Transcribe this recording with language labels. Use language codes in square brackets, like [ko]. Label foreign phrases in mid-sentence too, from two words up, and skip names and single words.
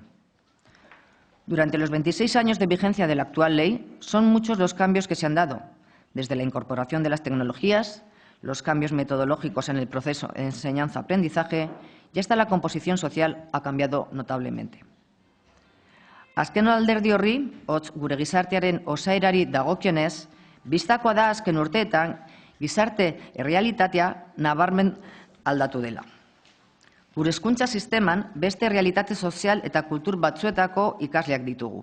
[es] Durante los 26 años de vigencia de la actual ley, son muchos los cambios que se han dado, desde la incorporación de las tecnologías, los cambios metodológicos en el proceso de enseñanza-aprendizaje y hasta la composición social ha cambiado notablemente. [eu] Azken alderdi horri, hotz gure gizartearen osaerari dagokionez, bistakoa da azken urteetan gizarte errealitatea nabarmen aldatu dela. Gure hezkuntza sisteman beste realitate sozial eta kultur batzuetako ikasleak ditugu.